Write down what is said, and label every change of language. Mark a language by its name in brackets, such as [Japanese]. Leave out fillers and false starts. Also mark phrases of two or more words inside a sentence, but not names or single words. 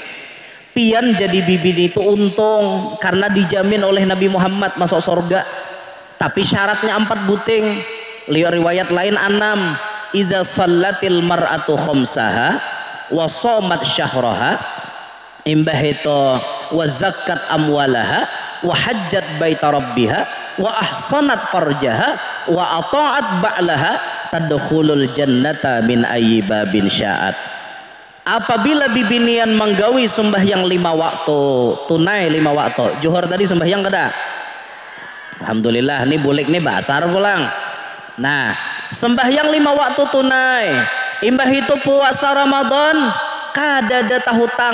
[Banjar] Pian jadi bibini itu untung karena dijamin oleh Nabi Muhammad masuk surga. Tapi syaratnya 4 buting. Lihat riwayat lain 6. [Arabic] إذا صلت المرأة خمسها وصامت شهرها [Banjar] imbah itu [Arabic] وزكت أموالها وحجت بيت ربها وأحصنت فرجها وأطاعت بعلها تدخل الجنة من أي باب شاءت. [Banjar] Apabila bibinian menggawi sembahyang 5 waktu, tunai 5 waktu. Zuhur tadi sembahyang kada? Alhamdulillah, ini bulik nih basar pulang. Nah, sembahyang 5 waktu tunai. Imbah itu puasa Ramadan, kada ada tahutang.